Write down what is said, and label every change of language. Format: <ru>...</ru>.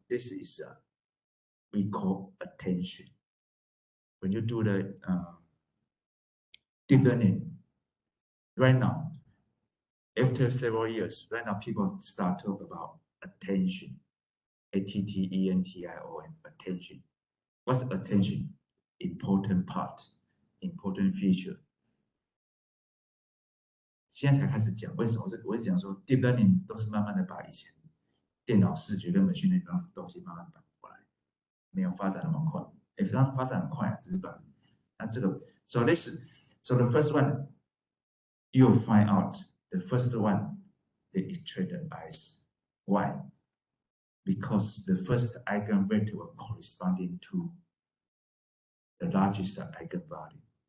<en>This is we call attention. When you do the deep learning, right now, after several years, right now people start to talk about attention. ATTENTION, attention. What's attention? Important part, important feature.</en> <zh>现在才开始讲，为什么？我是讲说 deep learning 都是慢慢的把以前电脑视觉跟machine learning的东西慢慢搬过来，没有发展那么快。它发展很快，只是把那这个</zh> <en>so the first one you'll find out the first one they extract the eyes. Why? Because the first eigenvector was corresponding to the largest eigenvalue.</en>